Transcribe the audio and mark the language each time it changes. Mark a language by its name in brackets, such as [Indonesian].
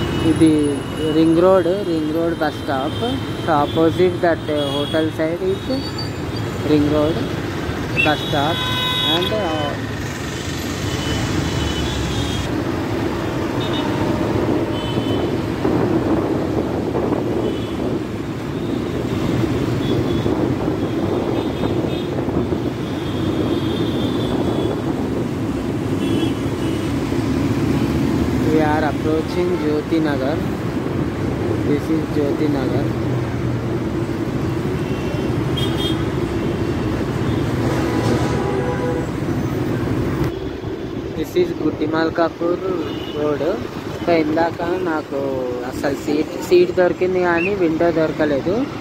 [Telugu] ఇది [English] Ring road bus stop. So opposite that hotel side is ring road bus stop. And we are approaching Jyoti Nagar. This is Jyoti Nagar. This is Guttimalkapur road. [Telugu] So ఇందాక నాకు అసలు seat దొరికింది కానీ window దొరకలేదు.